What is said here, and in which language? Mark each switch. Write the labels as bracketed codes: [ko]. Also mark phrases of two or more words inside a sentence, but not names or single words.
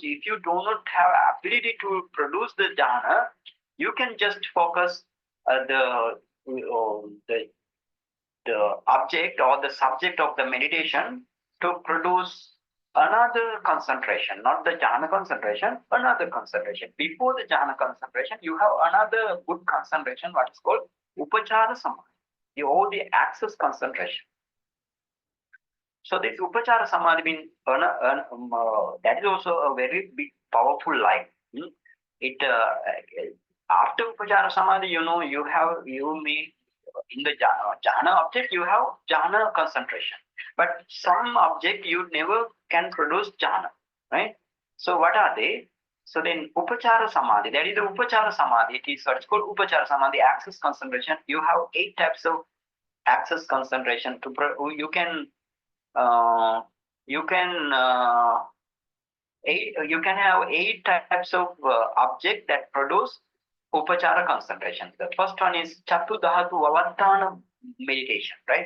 [en] If you do not have ability to produce the jhana, you can just focus the object or the subject of the meditation to produce another concentration, not the jhana concentration, another concentration. Before the jhana concentration, you have another good concentration, what is called [pi] upachara samadhi, [en] or the access concentration. So this [pi] upachara samadhi [en] means that is also a very big, powerful light. It after [pi] upachara samadhi, [en] you may in the jhana object you have jhana concentration, but some object you never can produce jhana, right? So what are they? So then [pi] upachara samadhi, [en] that is the [pi] upachara samadhi. [en] It is what's called [pi] upachara samadhi, [en] access concentration. You have 8 types of access concentration. You can have 8 types of object that produce upachara concentration. The first one is [pi] Chatudhatu Vavatthana [en] meditation, right?